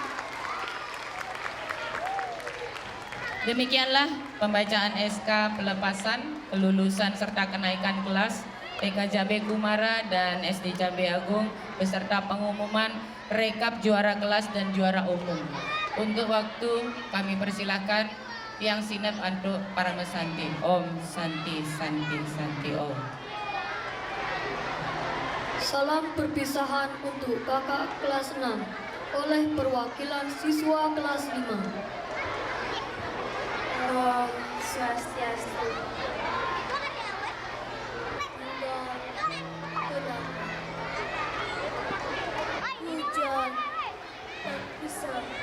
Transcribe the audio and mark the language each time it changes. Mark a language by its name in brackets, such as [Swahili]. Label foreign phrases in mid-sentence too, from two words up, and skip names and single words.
[Indonesian] Demikianlah pembacaan SK pelepasan, kelulusan serta kenaikan kelas TK Jambe Kumara dan SD Jambe Agung beserta pengumuman rekap juara kelas dan juara umum. Untuk waktu kami persilakan yang sinep untuk para mesanti. [Sanskrit] Om Santi Santi Santi Om. [Indonesian] Salam perpisahan untuk kakak kelas 6 oleh perwakilan siswa kelas 5. [Sanskrit] Om Swastiastu. [Indonesian] Hujan tak bisa,